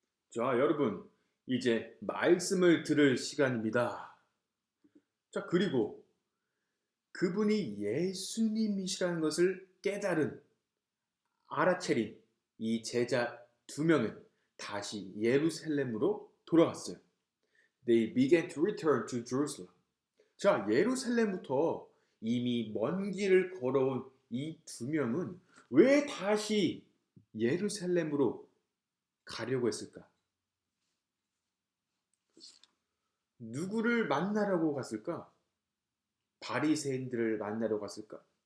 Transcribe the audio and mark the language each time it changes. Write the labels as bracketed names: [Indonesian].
[Korean] 자, 여러분, 이제 말씀을 들을 시간입니다. 자, 그리고 그분이 예수님이시라는 것을 깨달은 알아채린 이 제자 두 명은 다시 예루살렘으로 돌아갔어요. [English] They began to return to Jerusalem. [Korean] 자, 예루살렘부터 이미 먼 길을 걸어온 이 두 명은 왜 다시 예루살렘으로 가려고 했을까? 누구를 만나려고 갔을까? 바리새인들을 만나러 갔을까?